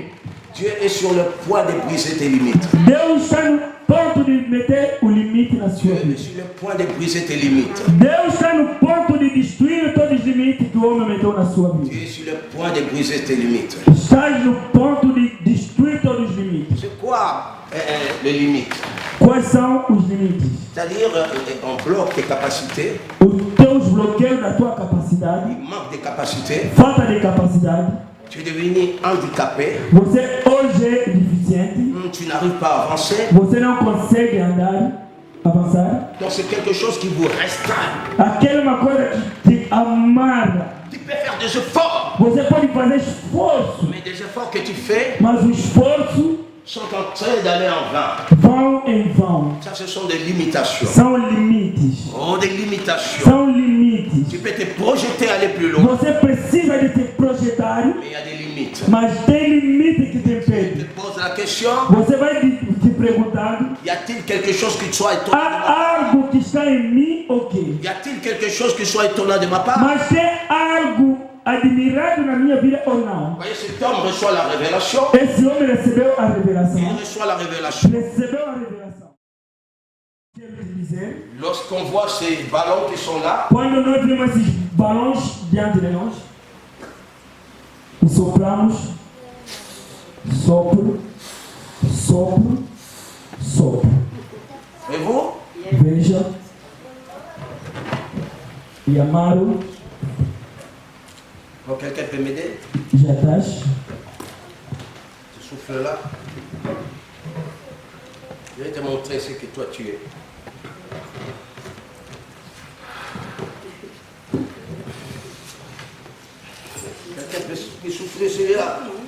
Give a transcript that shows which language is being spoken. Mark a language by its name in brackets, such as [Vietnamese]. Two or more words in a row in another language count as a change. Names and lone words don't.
[French] Dieu est sur le point de briser tes limites. [Portuguese] Deus está no ponto de meter o limite na sua [French] Dieu est [Portuguese] vida. [French] sur le point de briser tes limites. [Portuguese] Deus está no ponto de destruir todos os limites que o homem meteu na sua vida. [French] Dieu est sur le point de briser tes limites. [Portuguese] Estás no ponto de destruir todos os limites. [French] C'est quoi les limites? [Portuguese] Quais são os limites? [French] C'est-à-dire, on bloque tes capacités, [Portuguese] Os teus bloqueios da tua capacidade, [French] il manque de capacités, [Portuguese] falta de capacidade. [French] tu es devenu handicapé, [Portuguese] Você hoje é deficiente. [French] tu n'arrives pas à avancer. [Portuguese] Você não consegue andar, avançar. [French] Donc c'est quelque chose qui vous restreint. [Portuguese] Aquela é uma coisa que te amarra. [French] Tu peux faire des efforts, [Portuguese] Você pode fazer esforço, [French] mais des efforts que tu fais [Portuguese] mas o esforço [French] sont en train d'aller en vain. [Portuguese] vão em vão. [French] Ça, ce sont des limitations. [Portuguese] São limites. [French] Oh, des limitations. [Portuguese] São limites. [French] Tu peux te projeter, aller plus loin, [Portuguese] Você precisa de se projetar, [French] mais il y a des limites. [Portuguese] mas tem limite que te [French] Je [Portuguese] impede. [French] te pose la question, [Portuguese] Você vai te perguntando, [French] y a-t-il quelque chose qui soit étonnant de ma part? [Portuguese] há algo que está em mim ou quê? [French] Y a-t-il quelque chose qui soit étonnant de ma part? [Portuguese] Mas tem algo admirado na minha vida ou não? [French] Vous voyez, cet homme reçoit la révélation. [Portuguese] Esse homem recebeu a revelação. [French] Il reçoit la révélation. [Portuguese] Recebeu a revelação. Quero dizer, [French] Lorsqu'on voit ces ballons qui sont là, [Portuguese] quando nós vemos esses balões diante de nós, e sopramos, sopro, sopro, sopro. [French] et vous, [Portuguese] Veja, e amaro, [French] bon, quelqu'un peut m'aider? [Portuguese] já estás. [French] Ce souffle-là, je vais te montrer ce que toi tu es. qui soufflait celui-là.